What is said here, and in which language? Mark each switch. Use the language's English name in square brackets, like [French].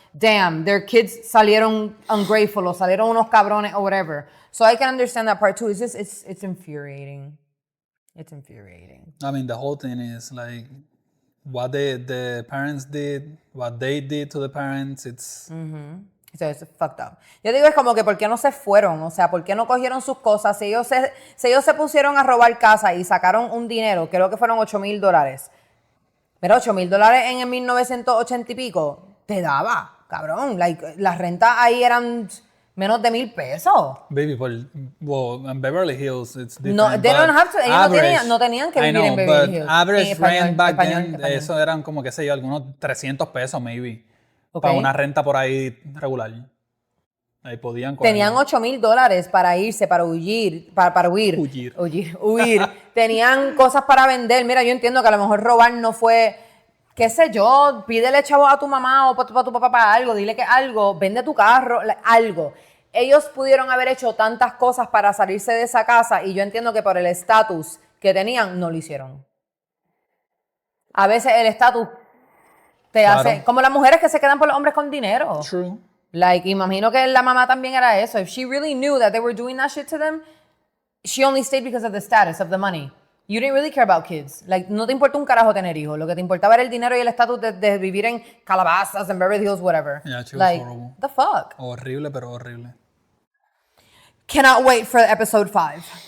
[English] Damn, their kids [Spanish] salieron [English] ungrateful [Spanish] o salieron unos cabrones [English] or whatever. So I can understand that part too. It's just, it's infuriating. It's infuriating. I mean, the whole thing is like what the parents did, what they did to the parents, it's... Mm-hmm. So it's fucked up. [Spanish] Yo digo, es como que ¿por qué no se fueron? O sea, ¿por qué no cogieron sus cosas? Si ellos se pusieron a robar casa y sacaron un dinero, creo que fueron $8,000. Pero $8,000 en el 1980 y pico, te daba. Cabrón, like, las rentas ahí eran menos de $1,000. [English] Baby, well, in Beverly Hills, it's different. No, they don't have to. [Spanish] Ellos no tenían que vivir en Beverly Hills. [English] Average rent back then, [Spanish] eso eran como, qué sé yo, algunos $300, maybe. Okay. Para una renta por ahí regular. Ahí podían coger. Tenían $8,000 para irse, para huir. Para huir. Huir. Tenían cosas para vender. Mira, yo entiendo que a lo mejor robar no fue... qué sé yo, pídele chavo a tu mamá o para tu papá para algo, dile que algo, vende tu carro, algo. Ellos pudieron haber hecho tantas cosas para salirse de esa casa y yo entiendo que por el estatus que tenían, no lo hicieron. A veces el estatus te hace... Como las mujeres que se quedan por los hombres con dinero. [English] True. [Spanish] Like, imagino que la mamá también era eso. [English] If she really knew that they were doing that shit to them, she only stayed because of the status, of the money. You didn't really care about kids. [Spanish] Like, no te importa un carajo tener hijos. Lo que te importaba era el dinero y el estatus de vivir en calabazas, en Beverly Hills, whatever. [English] Yeah, she was like, horrible. The fuck? [Spanish] Horrible, pero horrible. [English] Cannot wait for episode 5.